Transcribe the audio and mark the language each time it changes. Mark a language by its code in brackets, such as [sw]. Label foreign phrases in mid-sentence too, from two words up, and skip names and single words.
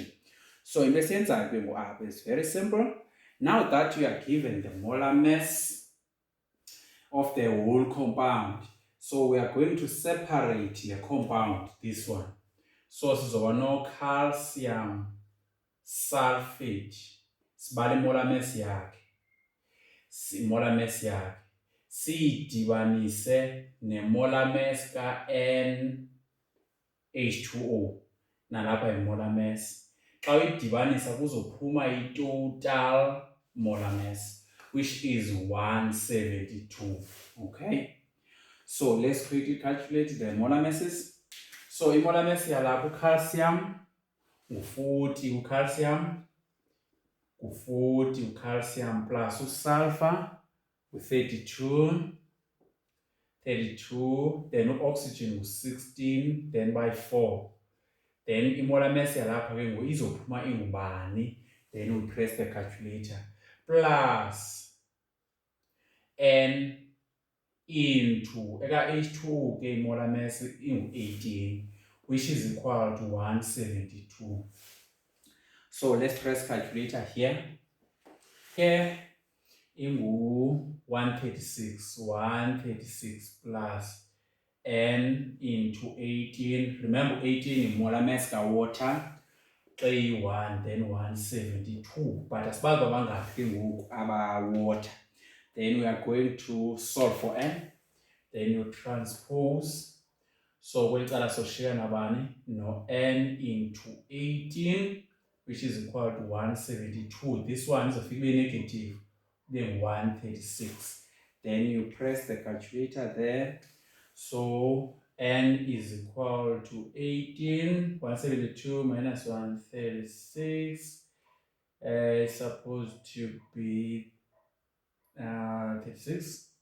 [en] So in the sense it's very simple. Now that you are given the molar mass of the whole compound, so we are going to separate the compound, this one. So no calcium sulfate, [xh] sibale [en] molar mass [xh] yakhe, [en] molar mass [xh] yakhe, siyidibanise ne- [en] molar mass [xh] ka-NH2O nalapha yi- [en] molar mass. [xh] Xa uyidibanisa kuzophuma i- [en] total molar mass, which is 172. Okay, so let's quickly calculate the molar masses. [xh] So i- [en] molar mass [xh] yalapha ucalcium ngu-40, ucalcium ngu-40, ucalcium plus usulfur ngu-32, then u-oxygen ngu-16, [en] then by 4. [xh] Then i- [en] molar mass [xh] yalapha ke ngoku izophuma ingubani, [en] then we press the calculator, plus N into [xh] eka-H2O ke [en] i-molar mass ingu-18, which is equal to 172. So let's press calculator here. Here ingu-136 plus N into 18. Remember 18 is molar mass ka-water. K1, then 172. [xh] But asibazi abangaphi ngoku aba-water. [en] Then we are going to solve for N. Then you transpose. [xh] So kweli cala soshiyeka nabani? [en] No, N into 18, which is equal to 172. This one is a figure negative, then 136. Then you press the calculator there. So N is equal to 18, 172 minus 136 is supposed to be 36.